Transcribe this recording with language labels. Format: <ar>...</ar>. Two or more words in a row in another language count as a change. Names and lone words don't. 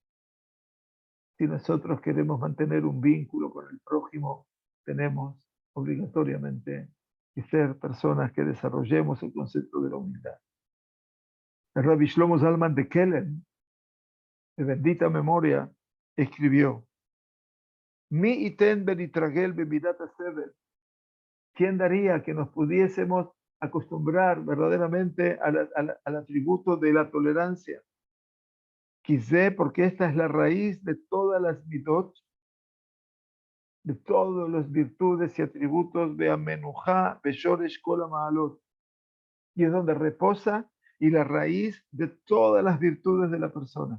<es>Si nosotros queremos mantener un vínculo con el prójimo, tenemos obligatoriamente que ser personas que desarrollemos el concepto de la humildad. El Rabbi Shlomo Zalman de Kelen, de bendita memoria, escribió:</es> <he>מי יתן ונתרגל במידת הסבל.</he> <es>¿Quién daría que nos pudiésemos acostumbrar verdaderamente al atributo de la tolerancia? Quizé, porque esta es la raíz de todas las midot, de todas las virtudes y atributos de Amenujá,</es> <he>בשורש כל מעלות,</he> <es>y es donde reposa y la raíz de todas las virtudes de la persona.</es>